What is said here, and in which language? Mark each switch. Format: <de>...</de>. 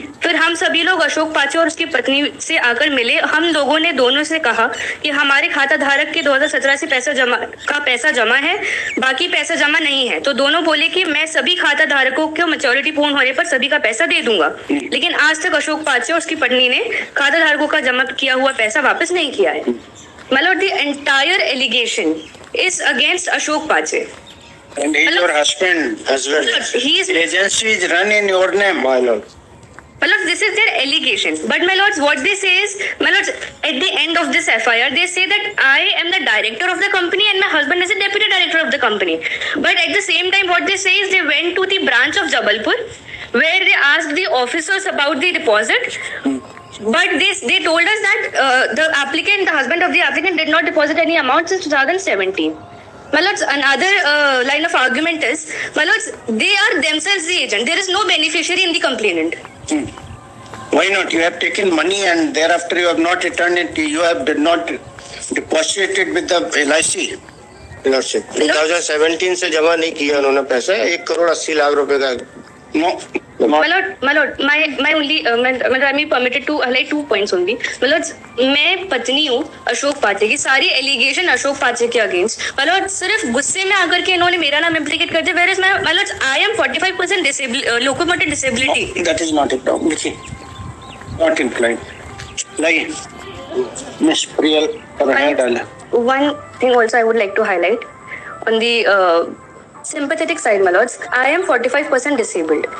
<hi>फिर हम सभी लोग अशोक पाचे और उसकी पत्नी से आकर मिले। हम लोगों ने दोनों से कहा कि हमारे खाता धारक के 2017 से पैसा जमा है, बाकी पैसा जमा नहीं है। तो दोनों बोले कि मैं सभी खाता धारकों को मैच्योरिटी पूर्ण होने पर सभी का पैसा दे दूंगा। लेकिन आज तक अशोक पाचे और उसकी पत्नी ने खाता धारकों का जमा किया हुआ पैसा वापस नहीं किया है।</hi> <en>My lord, the entire allegation is against Ashok Pache. And he's your husband as well. He is. Agency is run in your name, my lord. My lord, this is their allegation. But my lords, what they say is, my lords, at the end of this FIR, they say that I am the director of the company and my husband is the deputy director of the company. But at the same time, what they say is they went to the branch of Jabalpur, where they asked the officers about the deposit. But they told us that the husband of the applicant did not deposit any amount since 2017. My lords, another line of argument is, my lords, they are themselves the agent. There is no beneficiary in the complainant. Why not? You have taken money and thereafter you have not returned it. You have not deposited with the LIC.</en> <hi>Lordship 2017 से जमा नहीं किया उन्होंने पैसा, 1,80,00,000 रुपए का।</hi> <en>No. My lord, my only, I'm permitted to highlight 2 points only. My lords,</en> <hi>मैं पत्नी हूँ अशोक पाचे की। सारी एलिगेशन अशोक पाचे के अगेंस्ट।</hi> <en>My lord,</en> <hi>सिर्फ गुस्से में आकर के इन्होंने मेरा नाम इम्प्लीकेट कर दिया।</hi> <en>Whereas my lords, I am 45% locomotor disability. No, that is not a problem. Not implied. Like, Miss Priyal, One thing also I would like to highlight on the sympathetic side, my lords, I am 45% disabled.</en>